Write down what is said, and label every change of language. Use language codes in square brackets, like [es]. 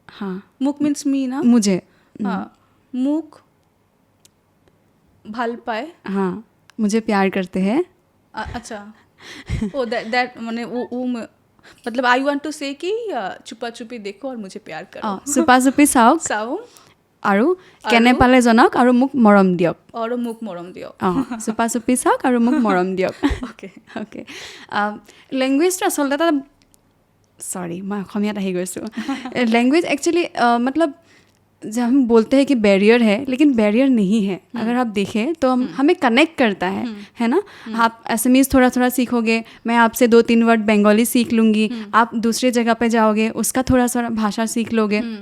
[hi] हाँ, [en] मुक means me ना. [hi] मुझे. [as] हाँ, मुक भाल पाए. [hi] हाँ, मुझे प्यार करते हैं. अच्छा. ओ दैट माने वो मतलब [en] I want to say [hi] कि छुपा छुपी देखो और मुझे प्यार करो. [as] छुपा छुपी চাওক আৰু কেনে পালে জনাওক আৰু মোক মৰম দিয়ক. আৰু মোক মৰম দিয়ক. ছুপা ছুপি চাওক আৰু মোক মৰম দিয়ক. ओके. [hi] लैंग्वेज तो [as] আচলতে এটা [hi] सॉरी मैं [as] অসমীয়াত আহি গৈছোঁ. [hi] लैंग्वेज एक्चुअली मतलब जब हम बोलते हैं कि बैरियर है, लेकिन बैरियर नहीं है. अगर आप देखें तो हमें कनेक्ट करता है ना. आप असमीज़ थोड़ा थोड़ा सीखोगे, मैं आपसे 2-3 वर्ड बंगाली सीख लूँगी, आप दूसरी जगह पे जाओगे उसका थोड़ा सा भाषा सीख लोगे.